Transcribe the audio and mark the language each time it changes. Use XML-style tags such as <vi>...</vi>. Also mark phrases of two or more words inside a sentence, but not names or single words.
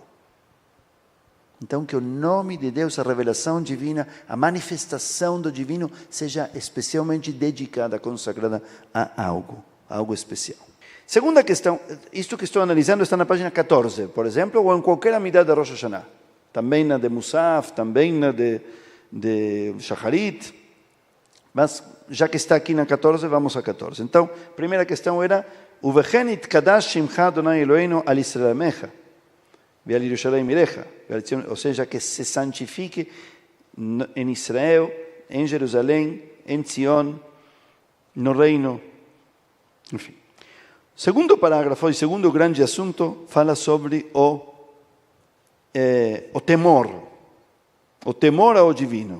<pt>Então, que o nome de Deus, a revelação divina, a manifestação do divino, seja especialmente dedicada, consagrada a algo especial. Segunda questão, isto que estou analisando está na página 14, por exemplo, ou em qualquer amidá de Rosh Hashanah. Também na de Musaf, também na de Shacharit. Mas, já que está aqui na 14, vamos a 14. Então, a primeira questão era,</pt> <he>ובכן יתקדש שמך ה׳ אלוהינו על ישראל עמך ועל ירושלים עירך.</he> <pt>Ou seja, que se santifique em Israel, em Jerusalém, em Zion, no reino. Enfim. Segundo parágrafo e segundo grande assunto fala sobre o temor ao divino.</pt>